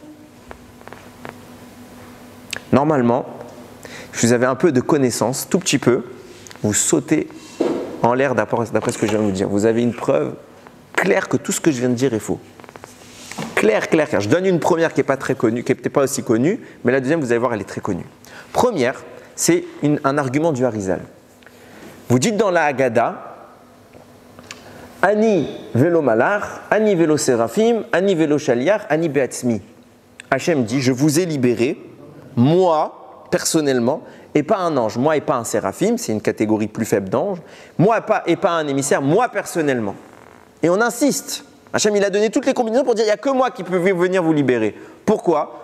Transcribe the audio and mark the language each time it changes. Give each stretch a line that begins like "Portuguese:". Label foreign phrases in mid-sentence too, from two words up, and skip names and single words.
French: Normalement, si vous avez un peu de connaissance, tout petit peu, vous sautez en l'air d'après ce que je viens de vous dire. Vous avez une preuve claire que tout ce que je viens de dire est faux. Claire. Je donne une première qui n'est pas très connue, qui n'est peut-être pas aussi connue, mais la deuxième, vous allez voir, elle est très connue. Première, c'est un argument du Harizal. Vous dites dans la Haggadah,
Hebrew: אני ולא מלאך, אני ולא שרפים, אני ולא שליח, אני בעצמי.
French: Hachem dit, je vous ai libéré, moi, personnellement, et pas un ange, moi et pas un séraphim, c'est une catégorie plus faible d'ange, moi et pas un émissaire, moi personnellement. Et on insiste. Hachem, il a donné toutes les combinaisons pour dire, il n'y a que moi qui peux venir vous libérer. Pourquoi?